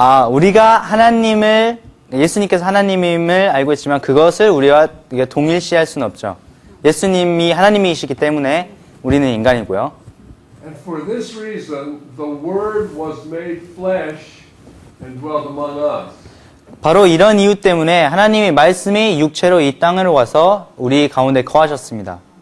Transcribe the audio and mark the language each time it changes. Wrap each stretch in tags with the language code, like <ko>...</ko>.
<ko>우리가 예수님께서 하나님임을 알고 있지만 그것을 우리와 동일시할 수는 없죠. 예수님이 하나님이시기 때문에 우리는 인간이고요.</ko> <en>And for this reason, the Word was made flesh and dwelt among us.</en> <ko>바로 이런 이유 때문에 하나님의 말씀이 육체로 이 땅으로 와서 우리 가운데 거하셨습니다.</ko>